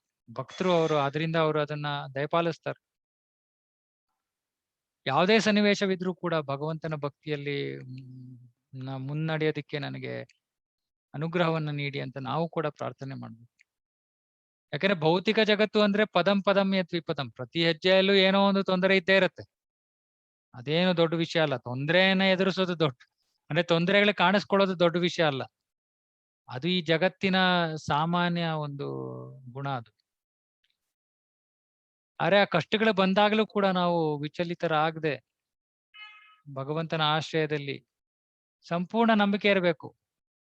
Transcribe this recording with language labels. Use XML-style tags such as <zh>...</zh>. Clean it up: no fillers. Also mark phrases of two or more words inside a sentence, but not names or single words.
<kn>ಭಕ್ತರು ಅದರಿಂದ ಅವರು ಅದನ್ನ ದಯಪಾಲಿಸ್ತಾರೆ. ಯಾವುದೇ ಸನ್ನಿವೇಶವಿದ್ರೂ ಕೂಡ ಭಗವಂತನ ಭಕ್ತಿಯಲ್ಲಿ ಮುನ್ನಡೆಯೋದಿಕ್ಕೆ ನನಗೆ ಅನುಗ್ರಹವನ್ನ ನೀಡಿ ಅಂತ ನಾವು ಕೂಡ ಪ್ರಾರ್ಥನೆ ಮಾಡ್ಬೇಕು. ಯಾಕಂದ್ರೆ ಭೌತಿಕ ಜಗತ್ತು ಅಂದ್ರೆ</kn> <sa>ಪದಂ ಪದಂ ಯತ್ ವಿಪದಂ,</sa> <kn>ಪ್ರತಿ ಹೆಜ್ಜೆಯಲ್ಲೂ ಏನೋ ಒಂದು ತೊಂದರೆ ಇದ್ದೇ ಇರುತ್ತೆ. ಅದೇನು ದೊಡ್ಡ ವಿಷಯ ಅಲ್ಲ. ತೊಂದರೆಯನ್ನ ಎದುರಿಸೋದು ಅಂದ್ರೆ ತೊಂದರೆಗಳು ಕಾಣಿಸ್ಕೊಳ್ಳೋದು ದೊಡ್ಡ ವಿಷಯ ಅಲ್ಲ. ಅದು ಈ ಜಗತ್ತಿನ ಸಾಮಾನ್ಯ ಒಂದು ಗುಣ ಅದು. ಆದ್ರೆ ಆ ಕಷ್ಟಗಳು ಬಂದಾಗಲೂ ಕೂಡ ನಾವು ವಿಚಲಿತರಾಗದೆ ಭಗವಂತನ ಆಶ್ರಯದಲ್ಲಿ ಸಂಪೂರ್ಣ ನಂಬಿಕೆ ಇರಬೇಕು.</kn>